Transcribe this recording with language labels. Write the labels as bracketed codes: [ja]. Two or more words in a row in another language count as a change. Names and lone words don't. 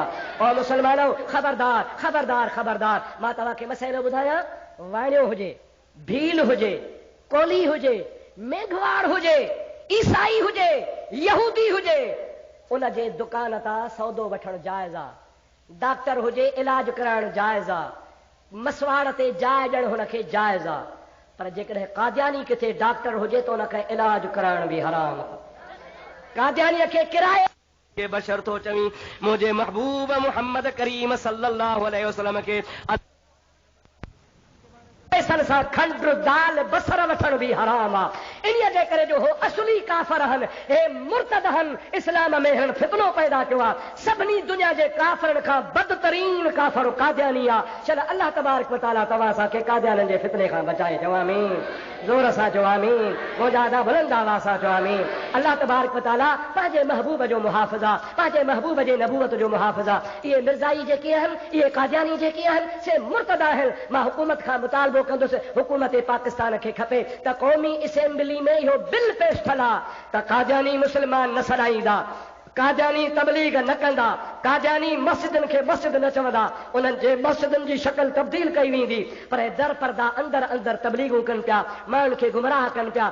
[sd] और मुसलमानो ख़बरदार ख़बरदार ख़बरदार, मां तव्हांखे मसइलो ॿुधायां, वाणियो हुजे, भील हुजे, कोली हुजे, मेघवाड़ हुजे, ईसाई हुजे, यहूदी हुजे, उन जे दुकान तां सौदो वठणु जाइज़ आहे। डॉक्टर हुजे, इलाज कराइणु जाइज़ आहे, मसवाड़ ते जाइ ॾियणु हुनखे जाइज़ आहे, पर जेकॾहिं कादियानी किथे डॉक्टर हुजे त उनखे इलाज कराइण बि हराम आहे। कादियानीअ खे किराए के बशर थो चवी, मुंहिंजे महबूब मुहम्मद करीम [ar] صلى الله عليه وسلم [sd] खे पैसनि सां खंड दाल बसर वठण बि हराम आहे। इन्हीअ जे करे जो हो असली काफ़र हन, हे मुर्तद हन, इस्लाम में हिन फितनो पैदा कयो आहे। सभिनी दुनिया जे काफ़रनि खां बदतरीन काफ़र कादियानी आहे। चल अल्लाह [ar] تبارك وتعالى [sd] तव्हां असांखे कादियाननि जे फितने खां बचाए। चओ आमीन, ज़ोर सां चओ आमीन, मुजादा बुलंद आवाज़ सां चओ आमीन। अल्लाह [ar] تبارك وتعالى [sd] पंहिंजे महबूब जो मुहाफ़िज़ आहे, पंहिंजे महबूब जे नबूवत जो मुहाफ़िज़ आहे। इहे मिर्ज़ाई जेके आहिनि, इहे कादियानी जेके आहिनि, से मुर्तद आहिनि। मां हुकूमत खां मुतालबो कंदुसि, हुकूमत पाकिस्तान खे खपे त क़ौमी असेंबली में इहो बिल पेश थियल आहे त कादियानी मुस्लमान न सॾाईंदा, कादियानी तबलीग न कंदा, कादियानी मस्जिदनि खे मस्जिद न चवंदा, उन्हनि जे मस्जिदनि जी शक्ल तब्दील कई वेंदी, पर दर पर्दा अंदर अंदर तबलीगूं कनि पिया, माण्हुनि खे गुमराह कनि पिया।